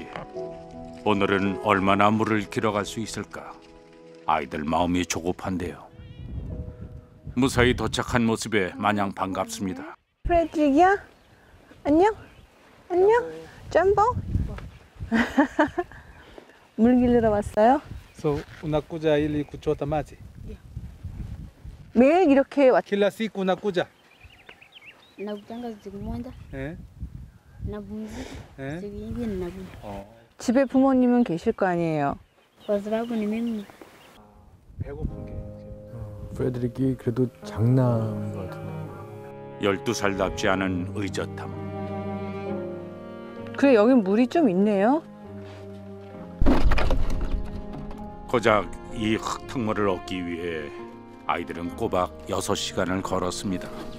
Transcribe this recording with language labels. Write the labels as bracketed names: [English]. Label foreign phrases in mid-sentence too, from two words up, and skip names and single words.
[Korean] 오늘은 얼마나 물을 길어갈 수 있을까? 아이들 마음이 조급한데요. 무사히 도착한 모습에 마냥 반갑습니다. 프레드릭이야? 안녕? 안녕? 점보? 물 길러 왔어요? [Swahili] So, unakuja ili kuchota maji? [Korean] 매일 이렇게 왔. [Swahili] Kila siku unakuja? Nakutanga siku moja. Napumzika. Siku nyingine nakuja. [Korean] 집에 부모님은 계실 거 아니에요? [Swahili] Kwa sababu ni mimi. [Korean] 배고픈 게. 프레드릭이 그래도 장남인 것 같은데. 12살답지 않은 의젓함. 그래, 여긴 물이 좀 있네요. 고작 이 흙탕물을 얻기 위해 아이들은 꼬박 6시간을 걸었습니다.